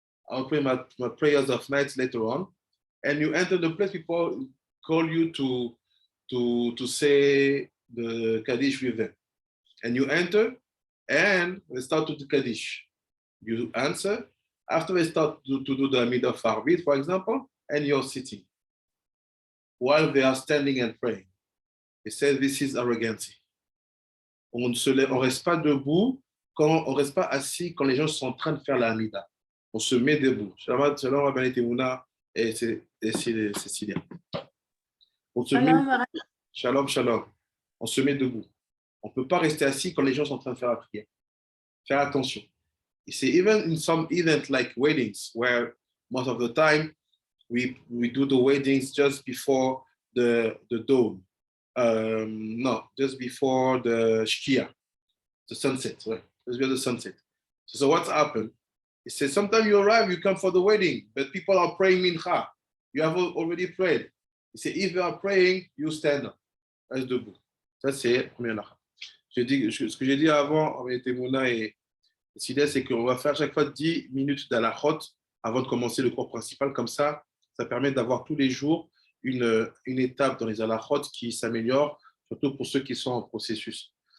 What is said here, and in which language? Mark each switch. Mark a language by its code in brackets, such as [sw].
[en] I'll pray my prayers of night later on. And you enter the place, people call you to say the Kaddish with them. And you enter and they start to do Kaddish. You answer. After they start to do the Amida of Aravit, for example, and you're sitting while they are standing and praying. They say this is arrogance. [fr] On reste pas debout, on reste pas assis quand les gens sont en train de faire la Amida. On se met debout. Shalom, Rabbi Temouna et Cécilia. On se met. Shalom, shalom. On se met debout. On ne peut pas rester assis quand les gens sont en train de faire la prière. Faire attention. [en] You see, even in some events like weddings, where most of the time we do the weddings just before the dawn. No, just before the Shkia, the sunset, right? Just before the sunset. So what's happened? It says sometimes you arrive, you come for the wedding, but people are praying mincha. You have already prayed. He said, if you are praying, you stand up. [fr] Reste debout. Ça, c'est la première lacha. Ce que j'ai dit avant, avec Temouna et L'idée, c'est qu'on va faire à chaque fois 10 minutes d'halachot avant de commencer le cours principal. Comme ça permet d'avoir tous les jours une étape dans les halachot qui s'améliore, surtout pour ceux qui sont en processus.